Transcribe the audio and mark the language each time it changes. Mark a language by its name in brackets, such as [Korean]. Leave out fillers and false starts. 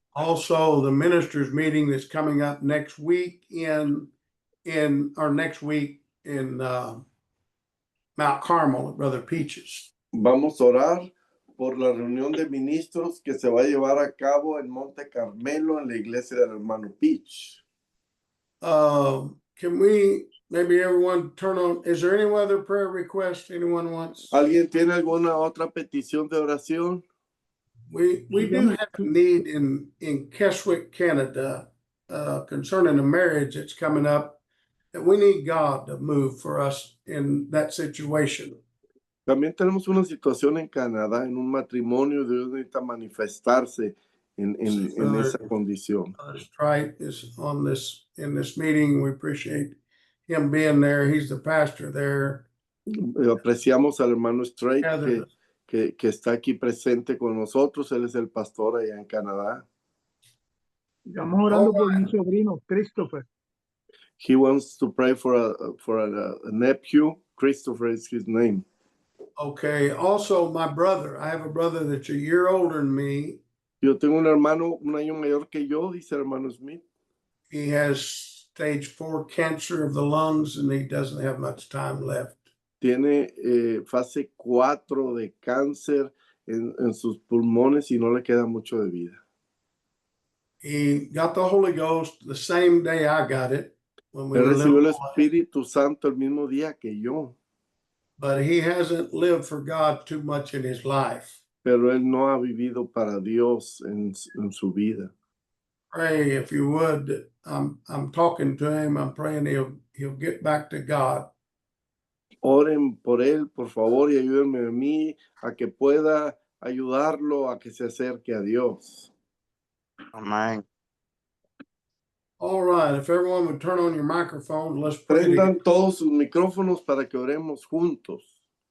[English] Also, the ministers meeting that's coming up next week in Mount Carmel at Brother Peaches. [Spanish] Vamos a orar por la reunión de ministros que se va a llevar a cabo en Monte Carmelo, en la iglesia del hermano Peach. [English] Can we, maybe everyone turn on, is there any other prayer request anyone wants? [Spanish] ¿Alguien tiene alguna otra petición de oración? [English] We do have a need in Keswick, Canada, concerning a marriage that's coming up, that we need God to move for us in that situation. [Spanish] También tenemos una situación en Canadá, en un matrimonio. Dios necesita manifestarse en esa condición. [English] Strite is in this meeting. We appreciate him being there. He's the pastor there. [Spanish] Apreciamos al hermano Straight que está aquí presente con nosotros. Él es el pastor allá en Canadá. Estamos orando por mi sobrino, Christopher. [English] He wants to pray for a nephew. Christopher is his name. Okay. Also, my brother. I have a brother that's a year older than me. [Spanish] Yo tengo un hermano un año mayor que yo, dice el hermano Smith. [English] He has stage 4 cancer of the lungs, and he doesn't have much time left. [Spanish] Tiene fase 4 de cáncer en sus pulmones y no le queda mucho de vida. [English] He got the Holy Ghost the same day I got it. When we [Spanish] Él [English] were [Spanish] recibió el [English] living, [Spanish] Espíritu Santo el mismo día que yo, [English] but he hasn't lived for God too much in his life. [Spanish] pero él no ha vivido para Dios en su vida. [English] Pray if you would. I'm talking to him. I'm praying he'll get back to God. [Spanish] Oren por él, por favor, y ayúdenme a mí a que pueda ayudarlo a que se acerque a Dios. Amén. [English] All right. If everyone would turn on your microphones, let's pray. [Spanish] Prendan todos sus micrófonos para que oremos juntos.